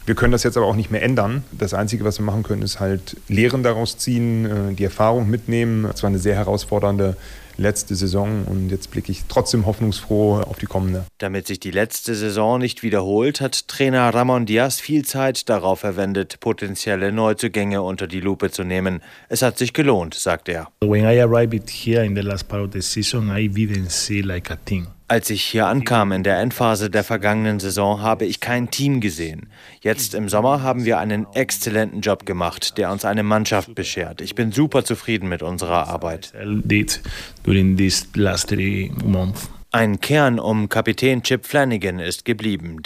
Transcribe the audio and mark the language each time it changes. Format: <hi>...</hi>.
<de>Wir können das jetzt aber auch nicht mehr ändern. Das Einzige, was wir machen können, ist halt Lehren daraus ziehen, die Erfahrung mitnehmen. Es war eine sehr herausfordernde letzte Saison und jetzt blicke ich trotzdem hoffnungsfroh auf die kommende. Damit sich die letzte Saison nicht wiederholt, hat Trainer Ramon Diaz viel Zeit darauf verwendet, potenzielle Neuzugänge unter die Lupe zu nehmen. Es hat sich gelohnt, sagt er.</de> <en>When I arrived here in the last part of the season, I didn't see like a thing.</en> <de>Als ich hier ankam in der Endphase der vergangenen Saison, habe ich kein Team gesehen. Jetzt im Sommer haben wir einen exzellenten Job gemacht, der uns eine Mannschaft beschert. Ich bin super zufrieden mit unserer Arbeit. Ein Kern um Kapitän Chip Flanagan ist geblieben.</de>